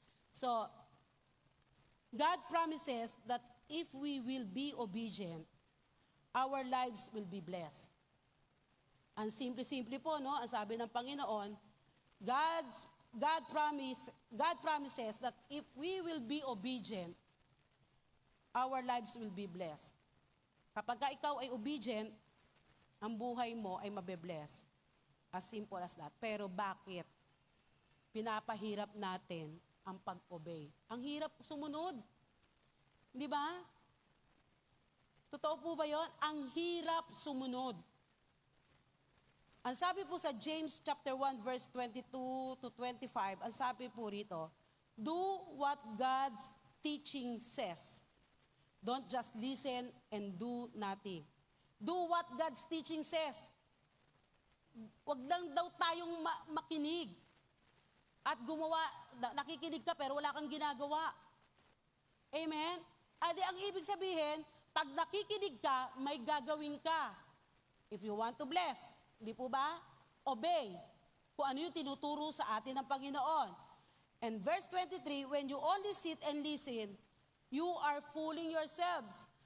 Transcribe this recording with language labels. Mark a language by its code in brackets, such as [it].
[en] So, God promises that if we will be obedient, our lives will be blessed. [tl] Ang simple-simple po, no? Ang sabi ng Panginoon, [en] God promises that if we will be obedient, our lives will be blessed. [tl] Kapag ikaw ay obedient, ang buhay mo ay mabe-bless. [en] As simple as that. [tl] Pero bakit? Pinapahirap natin ang pag-obey. Ang hirap sumunod. Di ba? Totoo po ba yon? Ang hirap sumunod. Ang sabi po sa James chapter 1 verse 22 to 25, ang sabi po rito, [en] do what God's teaching says. Don't just listen and do nothing. Do what God's teaching says. [tl] Wag lang daw tayong makinig at gumawa, nakikinig ka pero wala kang ginagawa. Amen? Adi ang ibig sabihin, pag nakikinig ka, may gagawin ka. [en] If you want to bless, [tl] di po ba? Obey. Kung ano yung tinuturo sa atin ng Panginoon. [en] And verse 23, when you only sit and listen, you are fooling yourselves.